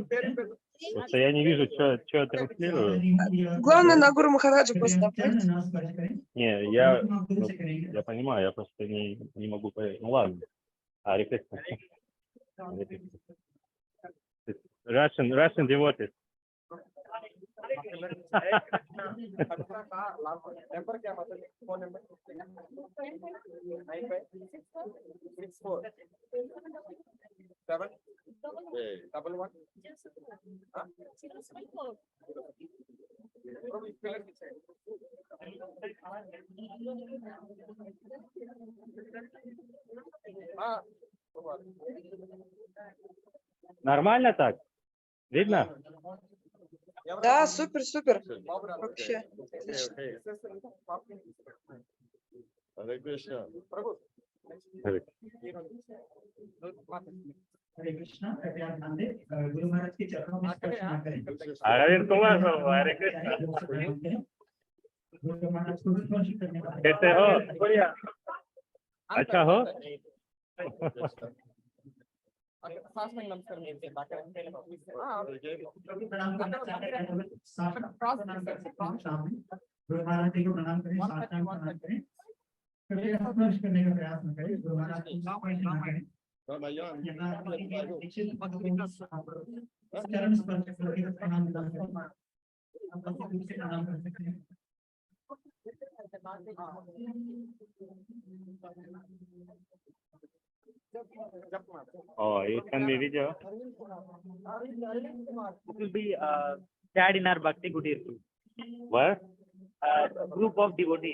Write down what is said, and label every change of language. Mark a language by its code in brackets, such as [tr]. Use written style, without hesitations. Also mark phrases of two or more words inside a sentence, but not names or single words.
[ru] Просто я не вижу, что я транслирую. Главное, на Гуру Махараджа просто направить. Не, я понимаю, я просто не могу понять. Ну ладно. [en] Hare Krishna. Russian devotees. [hi] नंबर क्या मतलब [en] phone number [hi] 9564 7 डबल 1 हाँ [ru] Нормально так? Видно? Да, супер. Вообще. Отлично. [en] Hare Krishna. [hi] हरे कृष्णा, कृपया ध्यान दें, गुरु महाराज के चरणों में स्पर्श ना करें। Arvind Kumar, [en] Hare Krishna. [hi] गुरु महाराज को स्पर्श करने का कैसे हो? बढ़िया। अच्छा हो? सांस में नमस्कार मिलते हैं बाकी प्रणाम करना चाहते हैं तो साष्टांग प्रणाम कर सकते हैं सामने। गुरु महाराज जी को प्रणाम करें, साष्टांग प्रणाम करें। कृपया स्पर्श करने का प्रयास न करें गुरु महाराज को स्पर्श न करें Ramayan. यहाँ दीक्षित भक्तों को चरण स्पर्श करके प्रणाम कर सकते हैं आप भक्ति रूप से प्रणाम कर सकते हैं [en] Oh, it can be video. It will be shared in our Bhakti Kutir group. Where? Group of devotees.